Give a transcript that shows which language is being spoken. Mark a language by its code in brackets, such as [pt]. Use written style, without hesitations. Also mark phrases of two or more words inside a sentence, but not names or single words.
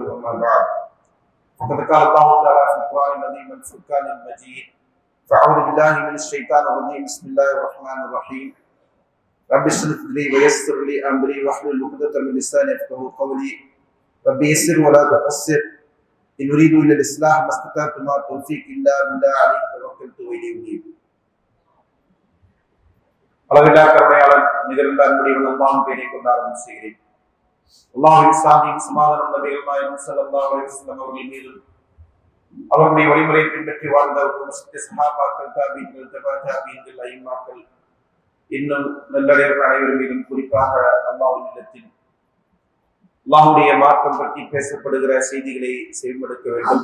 [ar] أما بعد فقد قال الله تعالى في القرآن العظيم والفرقان المجيد: فأعوذ بالله من الشيطان الرجيم. بسم الله الرحمن الرحيم. رب اشرح لي ويسر لي أمري واحلل عقدة من لساني يفقهوا قولي. رب يسر ولا تعسر. إن أريد إلا الإصلاح ما استطعت وما توفيقي إلا بالله عليه توكلت وإليه أنيب. [ta] அளவில்லா கருணையாளன் நிகழ்ந்த அன்புடையவன் அல்லாஹ்வின் பெயரை கொண்டு ஆரம்பம் செய்கிறேன். அல்லாஹ்வின் சாந்தியும் சமாதானம் நபிகள் நாயகம் [ar] صلى الله عليه وسلم [ta] அவர்கள் மீதும் அவருடைய வழிமுறை பின்பற்றி வாழ்ந்தவர்கள் சஹாபாக்கள், தாபீன்கள், தபா தாபீன்கள், ஐம்மாக்கள், இன்னும் நல்லடியார்கள் அனைவரும் மீதும் குறிப்பாக அல்லாஹ்வின் இல்லத்தில் அல்லாஹ்வுடைய மார்க்கம் பற்றி பேசப்படுகிற செய்திகளை செவிமடுக்க வேண்டும்.